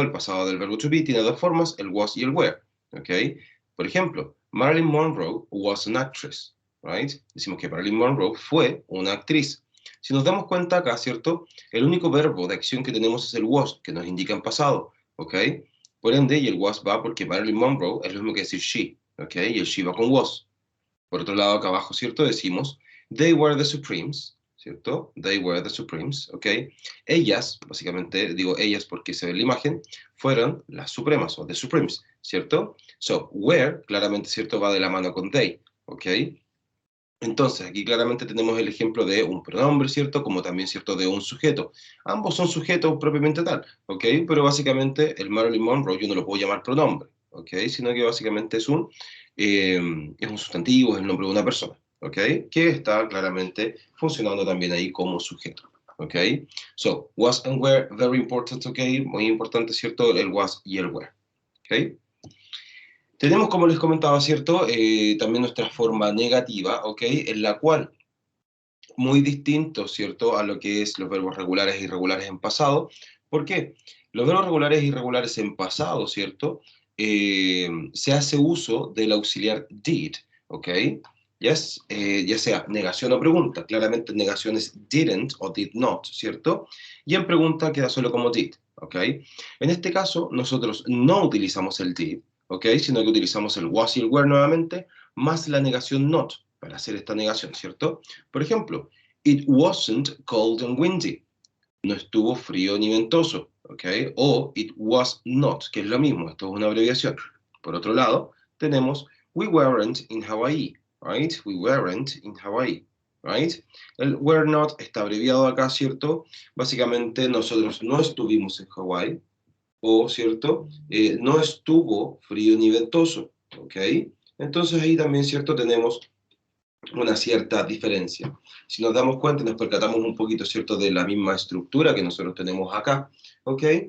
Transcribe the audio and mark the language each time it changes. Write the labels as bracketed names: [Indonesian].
[Spanish] El pasado del verbo to be tiene dos formas, el was y el were, ¿ok? Por ejemplo, [English] Marilyn Monroe was an actress, right? [Spanish] Decimos que Marilyn Monroe fue una actriz. Si nos damos cuenta acá, ¿cierto? El único verbo de acción que tenemos es el was, que nos indica en pasado, ¿ok? Por ende, y el was va porque Marilyn Monroe es lo mismo que decir she, ¿ok? Y el she va con was. Por otro lado, acá abajo, ¿cierto? Decimos, [English] they were the Supremes, ¿cierto? They were the Supremes, ¿ok? [Spanish] Ellas, básicamente digo ellas porque se ve la imagen, fueron las supremas o [English] the Supremes, [Spanish] ¿cierto? [English] So, [Spanish] were, claramente, ¿cierto? Va de la mano con they, ¿ok? Entonces, aquí claramente tenemos el ejemplo de un pronombre, ¿cierto? Como también, ¿cierto? De un sujeto. Ambos son sujetos propiamente tal, ¿ok? Pero básicamente el Marilyn Monroe yo no lo puedo llamar pronombre, ¿ok? Sino que básicamente es un sustantivo, es el nombre de una persona, ¿ok? Que está claramente funcionando también ahí como sujeto, ¿ok? [English] So, was and were, very important, ¿ok? [Spanish] Muy importante, ¿cierto? El was y el were, ¿ok? Tenemos, como les comentaba, ¿cierto? También nuestra forma negativa, ¿ok? En la cual, muy distinto, ¿cierto? A lo que es los verbos regulares e irregulares en pasado. ¿Por qué? Los verbos regulares e irregulares en pasado, ¿cierto? Se hace uso del auxiliar did, ¿ok? [English] Yes, [Spanish] ya sea negación o pregunta. Claramente en negación es didn't o did not, ¿cierto? Y en pregunta queda solo como did, ¿ok? En este caso, nosotros no utilizamos el did, ¿ok? Sino que utilizamos el was y el were nuevamente, más la negación not, para hacer esta negación, ¿cierto? Por ejemplo, [English] it wasn't cold and windy. [Spanish] No estuvo frío ni ventoso, ¿ok? O [English] it was not, [Spanish] que es lo mismo, esto es una abreviación. Por otro lado, tenemos [English] we weren't in Hawaii, right? We weren't in Hawaii, right? [Spanish] El were not está abreviado acá, ¿cierto? Básicamente nosotros no estuvimos en Hawái, o, ¿cierto? No estuvo frío ni ventoso. ¿ok? Entonces ahí también, ¿cierto? Tenemos una cierta diferencia. Si nos damos cuenta, nos percatamos un poquito, ¿cierto?, de la misma estructura que nosotros tenemos acá, ¿ok?